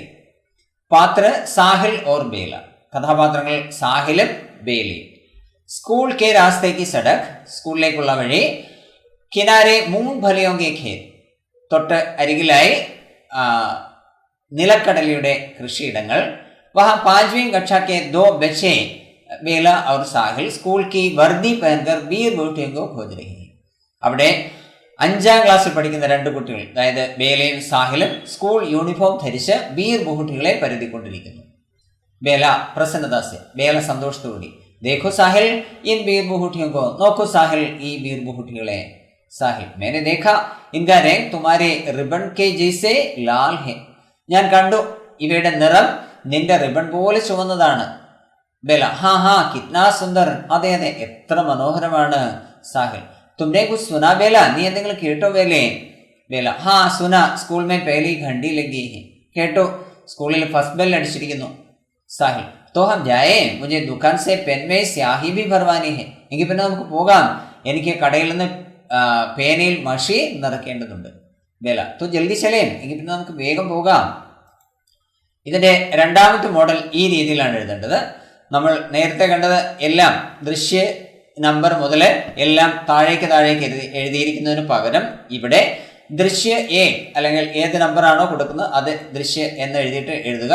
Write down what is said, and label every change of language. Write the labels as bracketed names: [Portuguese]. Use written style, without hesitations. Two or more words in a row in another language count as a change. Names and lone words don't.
[Hindi] पात्र साहिल और बेला, [Malayalam] കഥാപാത്രങ്ങൾ സാഹിലും ബേലയും. [Hindi] स्कूल के रास्ते की सड़क, [Malayalam] സ്കൂളിലേക്കുള്ള വഴി. [Hindi] किनारे मूंग फलियों के खेत, [Malayalam] തൊട്ട് അരികിലായി നിലക്കടലയുടെ കൃഷിയിടങ്ങൾ. [Hindi] വഹ 5वीं कक्षा के 2 बच्चे बेला और साहिल स्कूल की वर्दी पहनकर बीर बहूटियों को खोज रही है. [Malayalam] അവിടെ 5ാം ക്ലാസ്സിൽ പഠിക്കുന്ന 2 കുട്ടികൾ, അതായത് ബേലയും സാഹിലും സ്കൂൾ യൂണിഫോം ധരിച്ച് ബീർ ബഹുട്ടികളെ പരുതിക്കൊണ്ടിരിക്കുന്നു. ബേല പ്രസന്നദാസ്യ, ബേല സന്തോഷത്തോടി. [Hindi] देखो साहिल इन बीर बहूटियों को, [Malayalam] നോക്കൂ സാഹിൽ ഈ ബീർ ബഹുട്ടികളെ. [Hindi] സാഹിൽ मैंने देखा इनका रंग तुम्हारे रिबन के जैसे लाल है. [Malayalam] ഞാൻ കണ്ടു ഇവയുടെ നിറം നിന്റെ റിബൺ പോലെ ചുവന്നതാണ്. [Hindi] बेला हाँ हाँ कितना सुंदर. [Malayalam] അതെ അതെ എത്ര മനോഹരമാണ്. [Hindi] साहिल तुमने कुछ सुना बेला, [Malayalam] നീ എന്തെങ്കിലും കേട്ടോ ബേലേ? [Hindi] बेला हाँ सुना स्कूल में पहली घंटी लगी है. [Malayalam] കേട്ടോ, സ്കൂളിൽ [English] first bell [Malayalam] അടിച്ചിരിക്കുന്നു. [Hindi] സാഹിൽ तो हम जाए, मुझे दुकान से पेन में स्याही भी भरवानी है. [Malayalam] എങ്കിൽ പിന്നെ നമുക്ക് പോകാം, എനിക്ക് കടയിൽ നിന്ന് പേനയിൽ മഷി നിറക്കേണ്ടതുണ്ട്. [Hindi] ബേല तो जल्दी चलें, [Malayalam] എങ്കിൽ പിന്നെ നമുക്ക് വേഗം പോകാം. ഇതിന്റെ രണ്ടാമത്തെ മോഡൽ ഈ രീതിയിലാണ് എഴുതേണ്ടത്. നമ്മൾ നേരത്തെ കണ്ടത് എല്ലാം ദൃശ്യ നമ്പർ മുതൽ എല്ലാം താഴേക്ക് എഴുതിയിരിക്കുന്നതിന് പകരം ഇവിടെ ദൃശ്യ എ അല്ലെങ്കിൽ ഏത് നമ്പറാണോ കൊടുക്കുന്നത് അത് ദൃശ്യ എന്ന് എഴുതിയിട്ട് എഴുതുക.